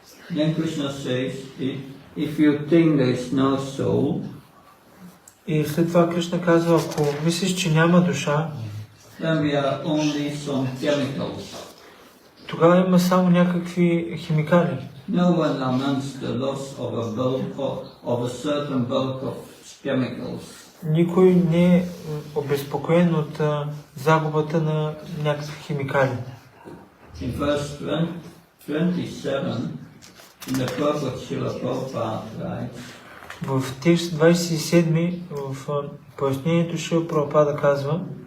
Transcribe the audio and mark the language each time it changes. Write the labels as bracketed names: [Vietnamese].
[English] Then Krishna says, if you think there is no soul, [Bulgarian] И след това Кришна казва, ако мислиш, че няма душа, [English] then we are only some chemicals. [Bulgarian] тогава има само някакви химикали. [English] No one laments the loss of a certain bulk of chemicals. [Bulgarian] Никой не е обезпокоен от загубата на някакви химикали. [English] In verse 27, in the purport Srila Prabhupada writes, [Bulgarian] В текст 27 в пояснението Шрила Прабхупада казва,